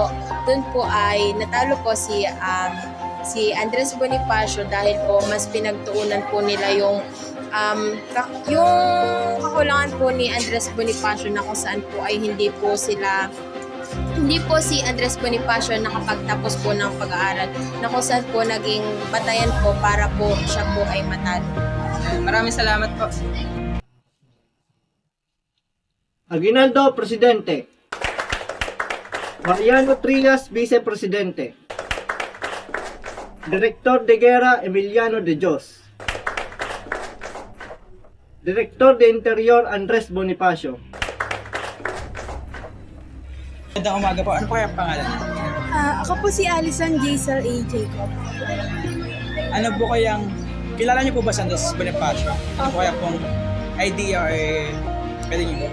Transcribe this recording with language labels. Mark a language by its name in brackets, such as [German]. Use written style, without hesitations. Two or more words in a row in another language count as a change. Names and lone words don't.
[Filipino] Doon po ay natalo po si Andres Bonifacio dahil po mas pinagtuunan po nila yung kakulangan po ni Andres Bonifacio na kung saan po ay hindi po si Andres Bonifacio nakapagtapos po ng pag-aaral na kung saan po naging batayan po para po siya po ay matalo. Maraming salamat po. [Spanish] Aguinaldo, Presidente. Mariano Trias, Vice Presidente. Director de Guerra, Emiliano de Dios. Director de Interior, Andres Bonifacio. [Filipino] Magandang umaga po. Ano po kaya pangalan? Ako po si Alison Jaisal A. Jacob. Ano po kayang, kilala niyo po ba si Andres Bonifacio? Ano po kaya pong idea or pwede niyo po?